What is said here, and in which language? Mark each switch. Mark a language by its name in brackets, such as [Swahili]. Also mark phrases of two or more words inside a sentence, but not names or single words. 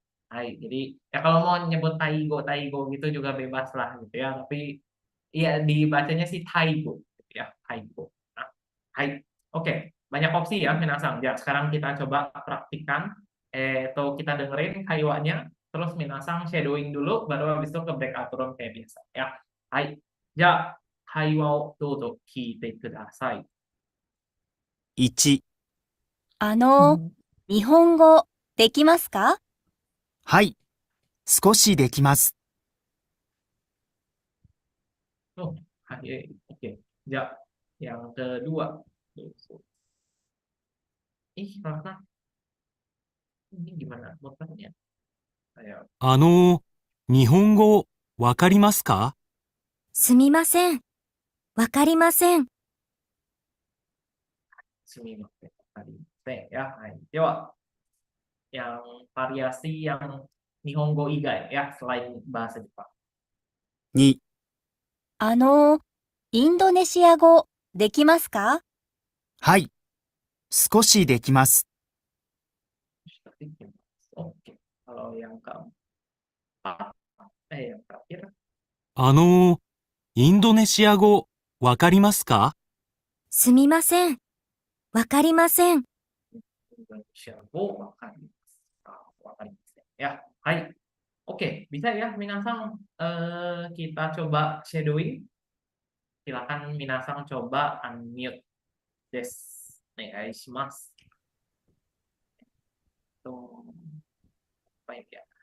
[Indonesian] Jadi ya kalau mau nyebut Taigo gitu juga bebas lah gitu ya, tapi ya dibacanya sih Taigo gitu ya, Taigo. Nah, Oke, banyak opsi ya minasang. Ya, sekarang kita coba praktikan atau kita dengerin kaiwanya. Terus minasang shadowing dulu, baru habis itu ke breakout room kayak biasa ya. [Japanese] じゃ、会話をどうぞ聞いてください. 1、日本語できますか？はい、少しできます。 [Indonesian] Oke. Ja, yang kedua. Rana. Ini gimana motornya? Ayo. [Japanese] 日本語わかりますか？すみません。わかりません。 Sumimasen. [Indonesian] Ya. Dewa. Yang variasi yang [Japanese] 日本語以外 [Indonesian] ya selain bahasa Jepang. [Japanese] 2、インドネシア語できますか？はい、少しできます。 [Indonesian] Oke. Kalau yang [Japanese] インドネシア語わかりますか？すみません。わかりません。インドネシア語わかりません. [Indonesian] Ya, hai. Oke, bisa ya Minasang kita coba shadowing. Silakan Minasang coba unmute des. Onegaishimasu. Tuh, apa ya?